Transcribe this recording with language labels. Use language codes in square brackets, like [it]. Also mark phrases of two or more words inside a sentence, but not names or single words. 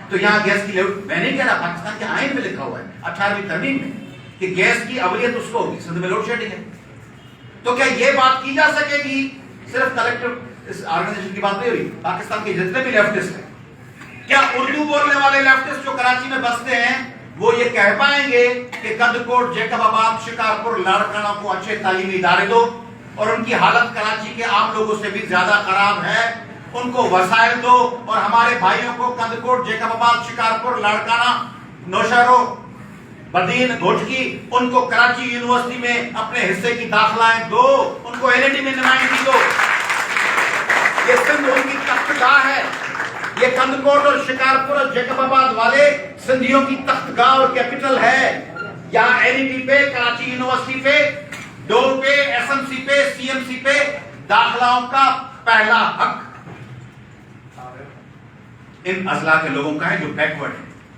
[ur] تو یہاں گیس کی لوڈ، میں نہیں کہہ رہا، پاکستان کے آئین میں لکھا ہوا ہے 18ویں ترمیم میں کہ گیس کی اولیت اس کو ہوگی، سندھ میں [en] load shedding [ur] ہے. تو کیا یہ بات کی جا سکے گی؟ صرف کلیکٹو اس آرگنائزیشن کی بات نہیں ہو رہی، پاکستان کے جتنے بھی لیفٹسٹ ہیں، کیا اردو بولنے والے لیفٹسٹ جو کراچی میں بستے ہیں وہ یہ کہہ پائیں گے کہ کندھکوٹ، جیکب آباد، شکارپور، لاڑکانہ کو اچھے تعلیمی ادارے دو اور ان کی حالت کراچی کے عام لوگوں سے بھی زیادہ خراب ہے، ان کو وسائل دو اور ہمارے بھائیوں کو کندھکوٹ، جیکب آباد، شکارپور، لاڑکانہ، نوشہرو، بدین، گھوٹکی, ان کو کراچی یونیورسٹی میں اپنے حصے کی داخلائیں دو، ان کو LAD میں نمائندگی دو. یہ سندھ ان کی تختگاہ ہے، یہ کندھکوٹ اور شکارپور اور جیکب آباد والے سندھیوں کی تختگاہ اور کیپٹل ہے. یہاں LAD پہ، کراچی یونیورسٹی پہ، ڈور پہ، SMC پہ، CMC پہ داخلاؤں کا پہلا حق ان اضلاع کے لوگوں کا ہے جو بیکورڈ ہے.